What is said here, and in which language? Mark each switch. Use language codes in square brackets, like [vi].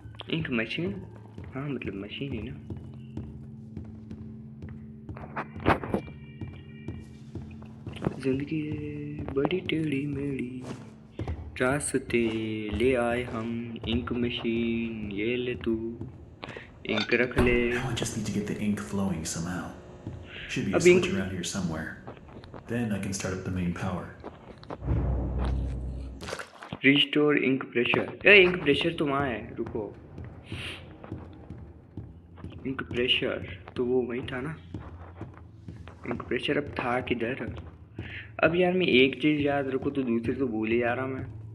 [hi] Ink machine, हाँ मतलब machine ही ना। जिंदगी बड़ी टेढ़ी मेढ़ी, रास्ते ले आए हम, इंक मशीन ये ले तू, इंक रख ले। [en] Now I just need to get the ink flowing somehow. Should be a [hi] अब [en] switch ink- around here somewhere. Then I can start up the main power. Restore ink pressure. [hi] A ink pressure तो वहाँ है, रुको। Ink pressure तो वो वही था ना। इंक प्रेशर अब था किधर? अब यार मैं एक चीज़ याद रखूँ तो दूसरी तो भूल ही जा रहा मैं।